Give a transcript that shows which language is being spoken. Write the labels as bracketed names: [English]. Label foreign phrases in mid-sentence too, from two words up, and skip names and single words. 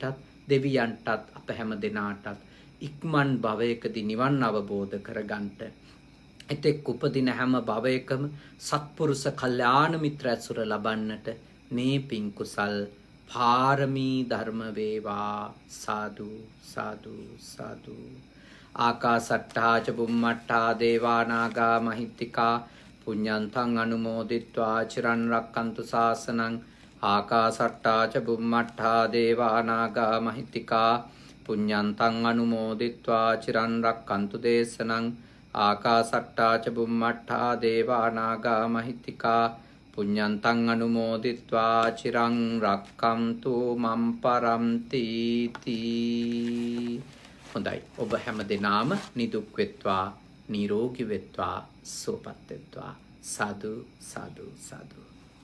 [Sinhala] දෙවියන්ටත් අප හැම දෙනාටත් ඉක්මන් භවයකදී නිවන් අවබෝධ කරගන්නට එතෙක් උපදින හැම භවයකම සත්පුරුෂ කල්යාණ මිත්‍ර ඇසුර ලබන්නට මේ පින් කුසල් පාරමී ධර්ම වේවා [Pali] සාදු සාදු සාදු ආකාසට්ඨා ච බුම්මට්ඨා දේවා නාග මහිත්‍තිකා පුඤ්ඤන්තං අනුමෝදිත්වා චිරන් රක්칸තු ශාසනං ආකාසට්ඨා ච බුම්මට්ඨා දේවා නාග මහිත්‍තිකා පුඤ්ඤන්තං අනුමෝදිත්වා චිරන් රක්칸තු දේශනං ආකාසට්ඨා ච බුම්මට්ඨා දේවා නාග මහිත්‍තිකා පුඤ්ඤන්තං අනුමෝදිත්වා චිරං රක්칸තු මම් පරන්ති තී. [Sinhala] හොඳයි, ඔබ හැම දෙනාම නිදුක් වෙත්වා, නිරෝගී වෙත්වා, සුවපත් වෙත්වා. [Pali] සාදු සාදු සාදු.